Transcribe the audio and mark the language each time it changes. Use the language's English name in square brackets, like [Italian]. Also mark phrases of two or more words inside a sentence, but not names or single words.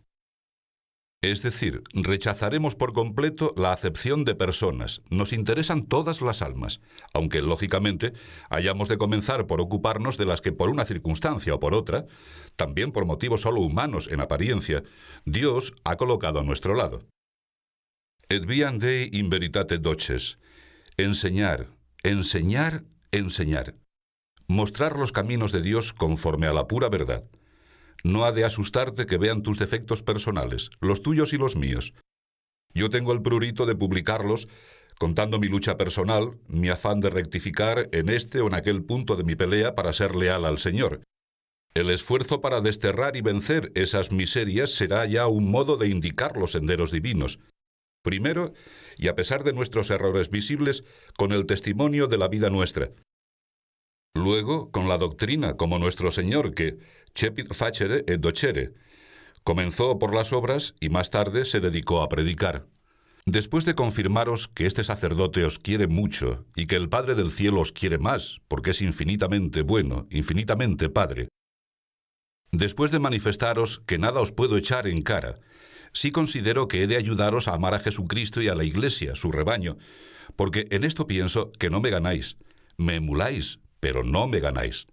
[Spanish] Es decir, rechazaremos por completo la acepción de personas. Nos interesan todas las almas, aunque, lógicamente, hayamos de comenzar por ocuparnos de las que por una circunstancia o por otra, también por motivos solo humanos en apariencia, Dios ha colocado a nuestro lado. [Latin] Et viandei in veritate doces. [Spanish] Enseñar, enseñar, enseñar. Mostrar los caminos de Dios conforme a la pura verdad. No ha de asustarte que vean tus defectos personales, los tuyos y los míos. Yo tengo el prurito de publicarlos, contando mi lucha personal, mi afán de rectificar en este o en aquel punto de mi pelea para ser leal al Señor. El esfuerzo para desterrar y vencer esas miserias será ya un modo de indicar los senderos divinos. Primero, y a pesar de nuestros errores visibles, con el testimonio de la vida nuestra. Luego, con la doctrina, como nuestro Señor, que [Latin] cepit facere et docere, [Spanish] comenzó por las obras y más tarde se dedicó a predicar. Después de confirmaros que este sacerdote os quiere mucho y que el Padre del cielo os quiere más, porque es infinitamente bueno, infinitamente Padre, después de manifestaros que nada os puedo echar en cara, sí considero que he de ayudaros a amar a Jesucristo y a la Iglesia, su rebaño, porque en esto pienso que no me ganáis, me emuláis, pero no me ganáis.